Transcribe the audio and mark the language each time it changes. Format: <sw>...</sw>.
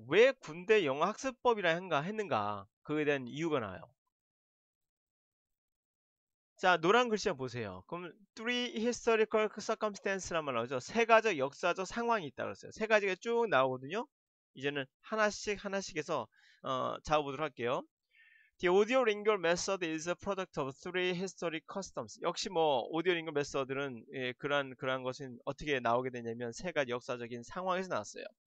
<ko>왜 군대 영어 학습법이라 했는가? 그거에 대한 이유가 나와요. 자, 노란 글씨 보세요. 그럼</ko> <en>three historical circumstance</en> <ko>란 말 나오죠. 세 가지 역사적 상황이 있다 그랬어요. 세 가지가 쭉 나오거든요. 이제는 하나씩 하나씩 해서 잡아보도록 할게요.</ko> <en>The audio-lingual method is a product of three historic customs.</en> <ko>역시 뭐 audio-lingual method들은 그러한 것은 어떻게 나오게 되냐면 세 가지 역사적인 상황에서 나왔어요.</ko>